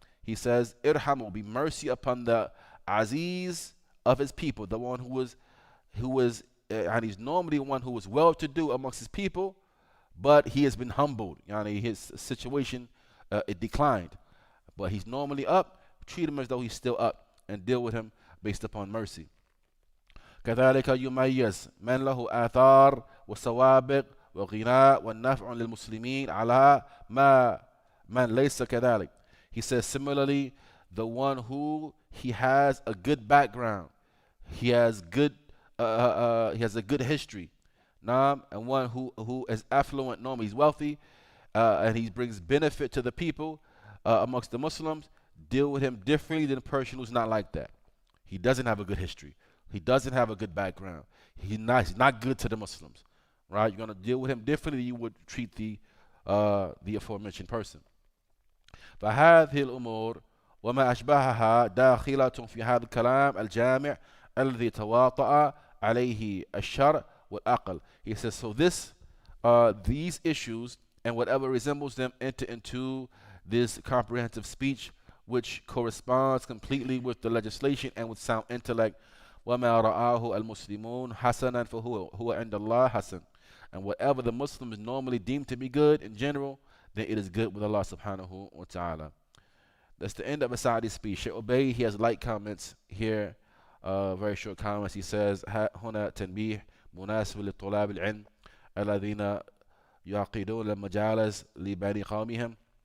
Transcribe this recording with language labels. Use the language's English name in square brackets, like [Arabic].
[English] He says, irhamu, be mercy upon the aziz of his people, the one who was, and he's normally one who was well-to-do amongst his people, but he has been humbled. His situation, it declined. But he's normally up. Treat him as though he's still up and deal with him based upon mercy. [Arabic] كذلك يميز من له آثار وسوابق وغناء والنفع للمسلمين على ما من ليس كذلك. [English] He says similarly, the one who he has a good background, he has a good history, and one who is affluent, normally he's wealthy, and he brings benefit to the people amongst the Muslims, deal with him differently than a person who's not like that. He doesn't have a good history. He doesn't have a good background. He's not good to the Muslims, right? You're going to deal with him differently than you would treat the aforementioned person. [Arabic] فهذه الأمور وما أشبهها داخلة في هذا الكلام الجامع الذي تواطأ عليه الشرع والعقل. [English] He says, so these issues and whatever resembles them enter into this comprehensive speech, which corresponds completely with the legislation and with sound intellect. [Arabic] وما رآه المسلمون حسنا فهو عند الله حسن. [English] And whatever the Muslims normally deem to be good in general, then it is good with Allah subhanahu wa ta'ala. That's the end of Asadi's speech. Sheikh Ubay, he has light comments here, very short comments. He says, هنا تنبيه مناسب للطلاب العلم الذين يعقدون المجالس لبني قومهم.